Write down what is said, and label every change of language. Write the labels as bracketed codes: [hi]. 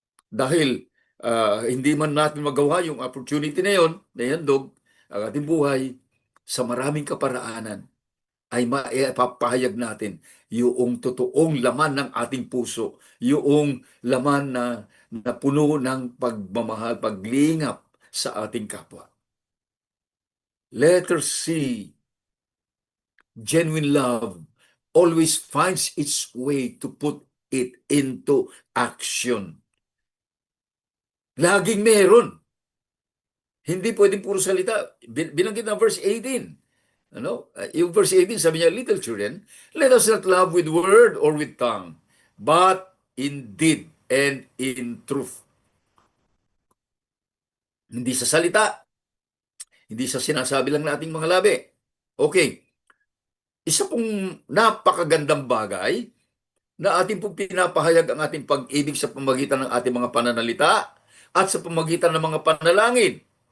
[tl] Dahil hindi man natin magawa yung opportunity na yon, na ihandog ang ating buhay, sa maraming kaparaanan ay maipapahayag natin yung totoong laman ng ating puso, yung laman na puno ng pagmamahal, paglingap sa ating kapwa. [en] Letter C, genuine love always finds its way to put it into action. [tl] Laging meron. Hindi pwedeng puro salita. Binanggit ng verse 18. Yung verse 18, sabi niya, [en] little children, let us not love with word or with tongue, but in deed and in truth. [tl] Hindi sa salita, hindi sa sinasabi lang nating mga labi. Okay. Isa pong napakagandang bagay na ating pong pinapahayag ang ating pag-ibig sa pamagitan ng ating mga pananalita at sa pamagitan ng mga panalangin.